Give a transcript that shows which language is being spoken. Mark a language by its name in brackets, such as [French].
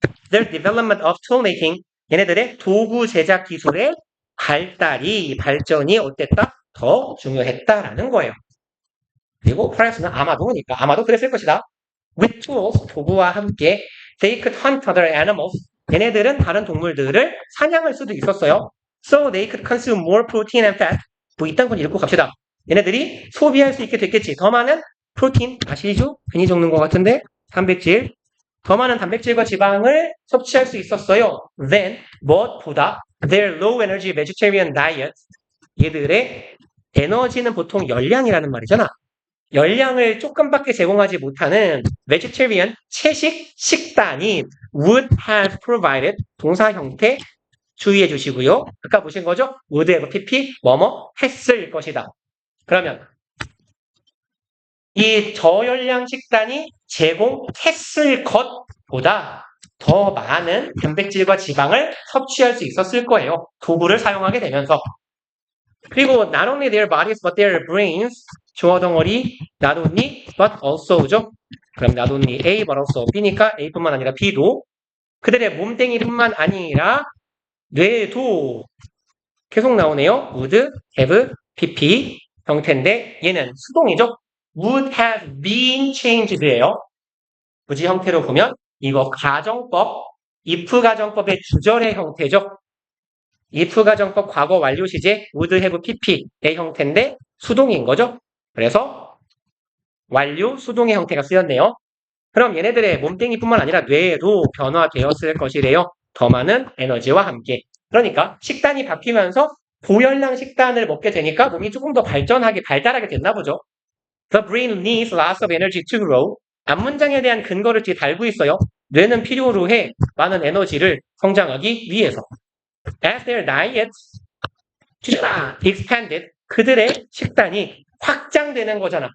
[English] Their development of toolmaking, [Korean] 얘네들의 도구 제작 기술의 발전이 어땠다? 더 중요했다라는 거예요. 그리고 프랑스는 아마도니까 아마도 그랬을 것이다. [English] With tools, [Korean] 도구와 함께 [English] they could hunt other animals, [Korean] 얘네들은 다른 동물들을 사냥할 수도 있었어요. [English] So they could consume more protein and fat. [Korean] 뭐 이딴 건 읽고 갑시다. 얘네들이 소비할 수 있게 됐겠지. 더 많은 프로틴, 아시죠? 괜히 적는 것 같은데 단백질, 더 많은 단백질과 지방을 섭취할 수 있었어요. Then, 무엇보다 [English] their low energy vegetarian diet, [Korean] 얘들의 에너지는 보통 열량이라는 말이잖아. 열량을 조금밖에 제공하지 못하는 vegetarian, 채식 식단이 [English] would have provided, [Korean] 동사 형태 주의해 주시고요. 아까 보신 거죠? would have pp, 뭐뭐 했을 것이다. 그러면 이 저열량 식단이 제공했을 것보다 더 많은 단백질과 지방을 섭취할 수 있었을 거예요. 도구를 사용하게 되면서. 그리고 [English] not only their bodies but their brains, [Korean] 주어 덩어리 not only but also죠. 그럼 not only A but also B니까 A뿐만 아니라 B도 그들의 몸뚱이뿐만 아니라 뇌도 계속 나오네요. would have pp 형태인데 얘는 수동이죠. would have been changed예요. 부지 형태로 보면 이거 가정법, if 가정법의 주절의 형태죠. if 가정법 과거 완료 시제 would have pp의 형태인데 수동인 거죠. 그래서 완료 수동의 형태가 쓰였네요. 그럼 얘네들의 몸뚱이뿐만 아니라 뇌에도 변화되었을 것이래요. 더 많은 에너지와 함께. 그러니까 식단이 바뀌면서 고열량 식단을 먹게 되니까 몸이 조금 더 발달하게 됐나 보죠. [English] The brain needs lots of energy to grow. [Korean] 앞문장에 대한 근거를 뒤에 달고 있어요. 뇌는 필요로 해 많은 에너지를 성장하기 위해서. [English] As their diets expanded, [Korean] 그들의 식단이 확장되는 거잖아.